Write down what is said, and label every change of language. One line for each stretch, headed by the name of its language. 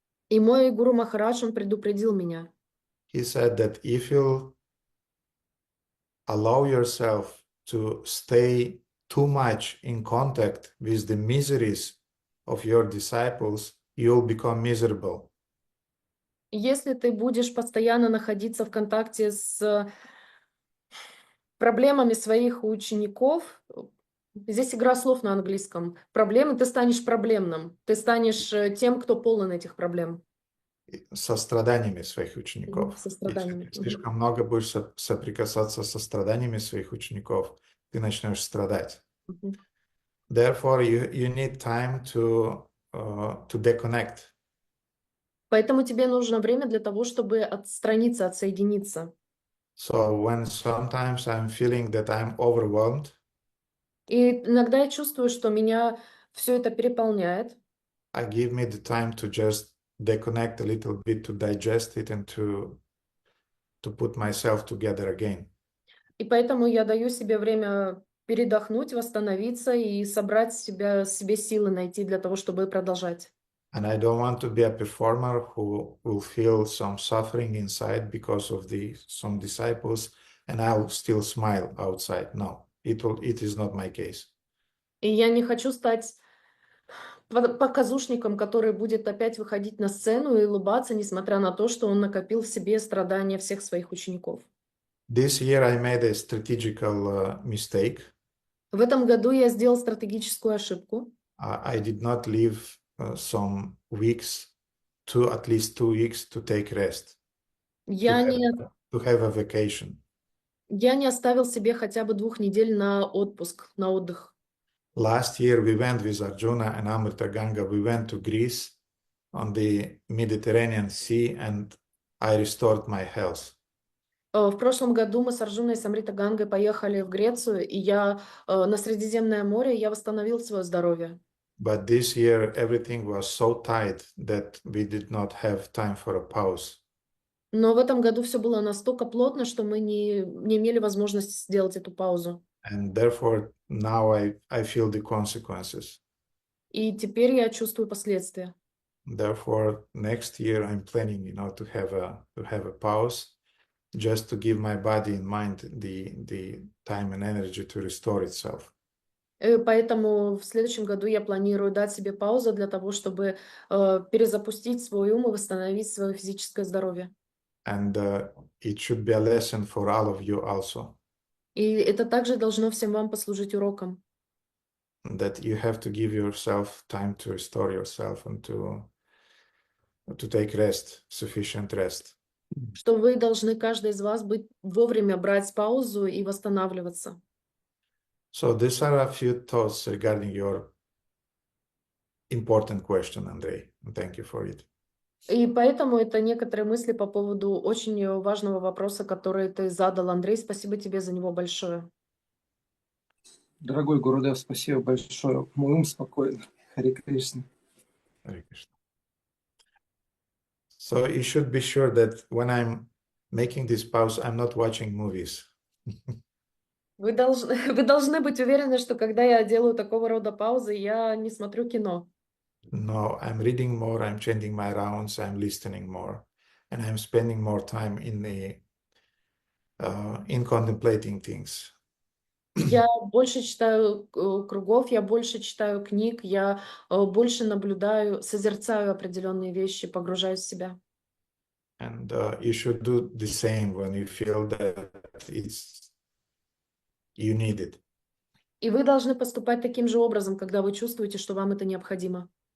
Russian: И мой Гуру Махарадж, он предупредил меня.
English: He said that if you allow yourself to stay too much in contact with the miseries of your disciples, you'll become miserable.
Russian: Если ты будешь постоянно находиться в контакте с проблемами своих учеников, здесь игра слов на английском, проблемы, ты станешь проблемным, ты станешь тем, кто полон этих проблем. Со страданиями своих учеников. Со Если страданиями. ты слишком много будешь соприкасаться со страданиями своих учеников, ты начнешь страдать. Мгм.
English: Therefore, you need time to deconnect.
Russian: Поэтому тебе нужно время для того, чтобы отстраниться, отсоединиться.
English: So when sometimes I'm feeling that I'm overwhelmed,
Russian: И иногда я чувствую, что меня все это переполняет.
English: I give me the time to just deconnect a little bit, to digest it, and to put myself together again.
Russian: И поэтому я даю себе время передохнуть, восстановиться и собрать себе силы найти для того, чтобы продолжать.
English: And I don't want to be a performer who will feel some suffering inside because of some disciples, and I'll still smile outside. No, it is not my case.
Russian: И я не хочу стать показушником, который будет опять выходить на сцену и улыбаться, несмотря на то, что он накопил в себе страдания всех своих учеников.
English: This year I made a strategical mistake.
Russian: В этом году я сделал стратегическую ошибку.
English: I did not leave some weeks, at least 2 weeks, to take rest,
Russian: Я не
English: to have a vacation.
Russian: Я не оставил себе хотя бы 2 недель на отпуск, на отдых.
English: Last year we went with Arjuna and Amrita Ganga, we went to Greece on the Mediterranean Sea, and I restored my health.
Russian: В прошлом году мы с Арджуной и с Амрита Гангой поехали в Грецию, и я на Средиземное море, я восстановил свое здоровье.
English: But this year everything was so tight that we did not have time for a pause.
Russian: Но в этом году все было настолько плотно, что мы не имели возможности сделать эту паузу.
English: And therefore now I feel the consequences.
Russian: И теперь я чувствую последствия.
English: Therefore, next year I'm planning, to have a pause, just to give my body and mind the time and energy to restore itself.
Russian: Поэтому в следующем году я планирую дать себе паузу для того, чтобы перезапустить свой ум и восстановить свое физическое здоровье.
English: And it should be a lesson for all of you also,
Russian: И это также должно всем вам послужить уроком,
English: that you have to give yourself time to restore yourself and to take rest, sufficient rest.
Russian: что вы должны, каждый из вас, вовремя брать паузу и восстанавливаться.
English: So these are a few thoughts regarding your important question, Andrei. Thank you for it.
Russian: И поэтому это некоторые мысли по поводу очень важного вопроса, который ты задал, Андрей. Спасибо тебе за него большое. Дорогой Гурудев, спасибо большое. Мой ум спокоен. Харе Кришна.
English: Hare Krishna. So you should be sure that when I'm making this pause, I'm not watching movies.
Russian: Вы должны быть уверены, что когда я делаю такого рода паузы, я не смотрю кино.
English: No, I'm reading more, I'm changing my rounds, I'm listening more, and I'm spending more time in contemplating things.
Russian: Я больше читаю кругов, я больше читаю книг, я больше наблюдаю, созерцаю определенные вещи, погружаюсь в себя.
English: And you should do the same when you feel that you need it.
Russian: И вы должны поступать таким же образом, когда вы чувствуете, что вам это необходимо.